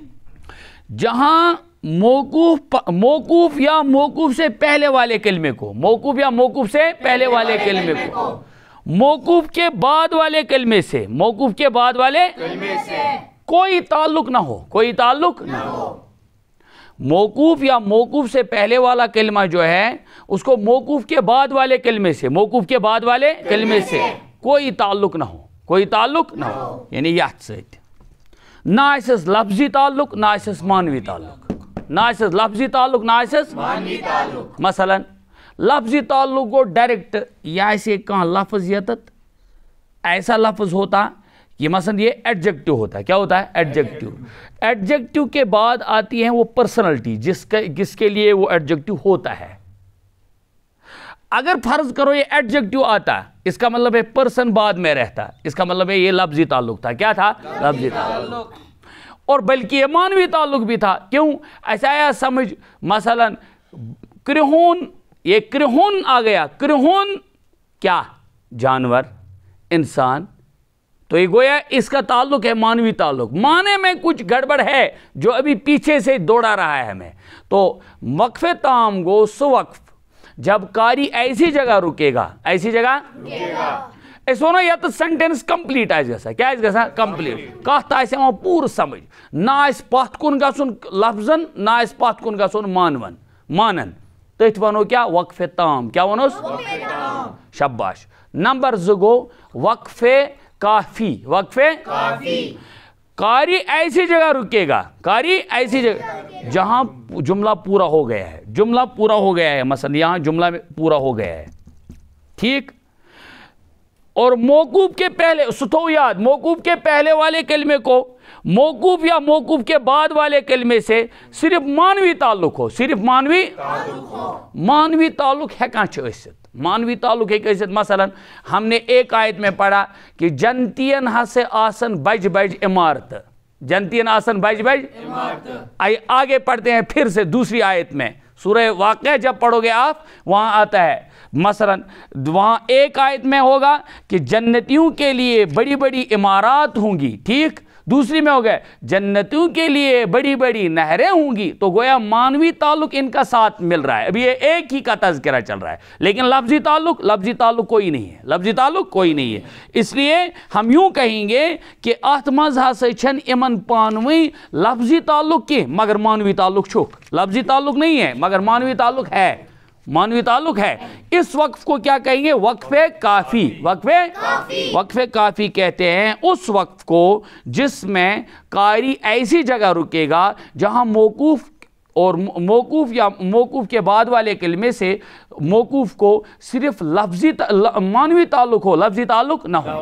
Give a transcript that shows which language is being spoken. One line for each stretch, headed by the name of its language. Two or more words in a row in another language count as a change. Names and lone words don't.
Urdu: جہاں موقوف یا موقوف سے پہلے والے کلمے کو، موقوف یا موقوف سے پہلے والے کلمے کو، موقوف کے بعد والے کلمے سے، موقوف کے بعد والے کلمے سے کوئی تعلق نہ ہو، کوئی تعلق نہ ہو. موقوف یا موقوف سے پہلے والا کلمہ جو ہے اس کو موقوف کے بعد والے کلمے سے، موقوف کے بعد والے کلمے سے کوئی تعلق نہ ہو، کوئی تعلق نہ ہو.
Kashmiri: یعنی یت سۭتۍ نہ آسٮ۪س لفظی تعلق نہ آسٮ۪س مانوی تعلق، نہ آسٮ۪س لفظی تعلق نہ آسٮ۪س مانوی تعلق.
Urdu: مثلا لفظی تعلق گو ڈائریکٹ، یہ آسے کہاں لفظ یتت ایسا لفظ ہوتا یہ مثلا یہ ایڈجیکٹو ہوتا ہے. کیا ہوتا ہے؟ ایڈجیکٹو. ایڈجیکٹو کے بعد آتی ہے وہ پرسنلٹی جس کے لیے وہ ایڈجیکٹو ہوتا ہے. اگر فرض کرو یہ ایڈجیکٹو آتا اس کا مطلب ہے پرسن بعد میں رہتا، اس کا مطلب ہے یہ لفظی تعلق تھا. کیا تھا؟ لفظی تعلق. اور بلکہ یہ مانوی تعلق بھی تھا. کیوں؟ ایسا آیا سمجھ مثلا کرہون، یہ کرہون آ گیا، کرہون کیا؟ جانور، انسان. تو یہ گویا اس کا تعلق ہے مانوی تعلق، معنی میں کچھ گڑبڑ ہے جو ابھی پیچھے سے دوڑا رہا ہے ہمیں. تو وقف تام گو سو وقف جب قاری ایسی جگہ رکے گا، ایسی جگہ اس ونا یا تو
English: sentence complete
Urdu: آئے گا. کیا آئے گا؟ کمپلیٹ. کہتا ہے وہاں
Kashmiri: پور سمجھ، نہ آئے پتھ کن گژھن لفظن، نہ آئے پتھ کن گژھن مانن. تتھ ونو
Urdu: کیا؟ وقف تام. کیا ونوس؟ شباش. نمبر 2 گو وقف کافی. وقف کافی. قاری ایسی جگہ رکے گا، قاری ایسی جگہ جہاں جملہ پورا ہو گیا ہے، جملہ پورا ہو گیا ہے. مثلا یہاں جملہ پورا ہو گیا ہے، ٹھیک. اور موقوف کے پہلے ستو یاد، موقوف کے پہلے والے کلمے کو موقوف یا موقوف کے بعد والے کلمے سے صرف مانوی تعلق ہو، صرف مانوی تعلق ہو.
Kashmiri: مانوی تعلق ہیکاں چھ ٲسِتھ،
Urdu: مانوی تعلق ہے ٲسِتھ. مثلا ہم نے ایک آیت میں پڑھا کہ جنتین
Kashmiri: ہسے آسن بج بج عمارت،
Urdu: جنتین آسن بج بج عمارت. آگے پڑھتے ہیں پھر سے دوسری آیت میں، سورہ واقعہ جب پڑھو گے آپ وہاں آتا ہے مثلا وہاں ایک آیت میں ہوگا کہ جنتیوں کے لیے بڑی بڑی عمارات ہوں گی، ٹھیک. دوسری میں ہو گئے جنتیوں کے لیے بڑی بڑی نہریں ہوں گی. تو گویا مانوی تعلق ان کا ساتھ مل رہا ہے. ابھی یہ ایک ہی کا تذکرہ چل رہا ہے، لیکن لفظی تعلق کوئی نہیں ہے، لفظی تعلق کوئی نہیں ہے. اس لیے ہم یوں کہیں گے کہ
Kashmiri: ات مز ہسا چھن امن پانوی
Urdu: لفظی تعلق کی مگر مانوی تعلق چھک. لفظی تعلق نہیں ہے مگر مانوی تعلق ہے، مانوی تعلق ہے. اس وقف کو کیا کہیں گے؟ وقف کافی. وقف کافی کہتے ہیں اس وقف کو جس میں قاری ایسی جگہ رکے گا جہاں موقوف اور موقوف یا موقوف کے بعد والے کلمے سے موقوف کو صرف مانوی تعلق ہو، لفظی تعلق نہ ہو.